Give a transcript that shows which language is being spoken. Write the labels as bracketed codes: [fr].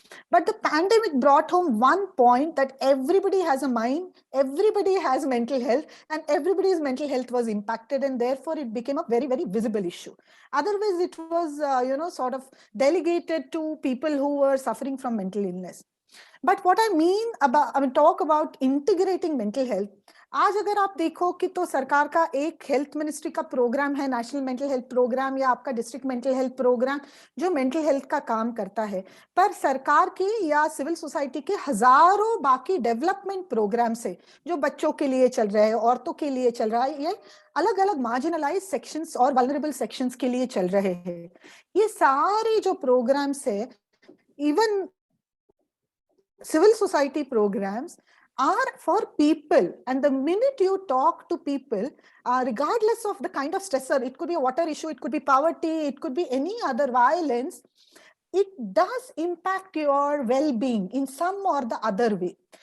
[en] But the pandemic brought home one point, that everybody has a mind, everybody has mental health, and everybody's mental health was impacted, and therefore it became a very, very visible issue. Otherwise, it was, you know, sort of delegated to people who were suffering from mental illness. But what I mean about, I mean, talk about integrating mental health. [hi] आज अगर आप देखो कि तो सरकार का एक health ministry का प्रोग्राम है, नेशनल मेंटल हेल्थ प्रोग्राम, या आपका डिस्ट्रिक्ट मेंटल हेल्थ प्रोग्राम, जो मेंटल हेल्थ का काम करता है, पर सरकार की या सिविल सोसाइटी के हजारों बाकी डेवलपमेंट प्रोग्राम से जो बच्चों के लिए चल रहे हैं, औरतों के लिए चल रहा है, ये अलग अलग मार्जिनलाइज सेक्शंस और वल्नरेबल सेक्शंस के लिए चल रहे हैं. ये सारे जो प्रोग्राम्स है, [en] Even civil society programs, are for people. And the minute you talk to people, regardless of the kind of stressor, it could be a water issue, it could be poverty, it could be any other violence, it does impact your well-being in some or the other way.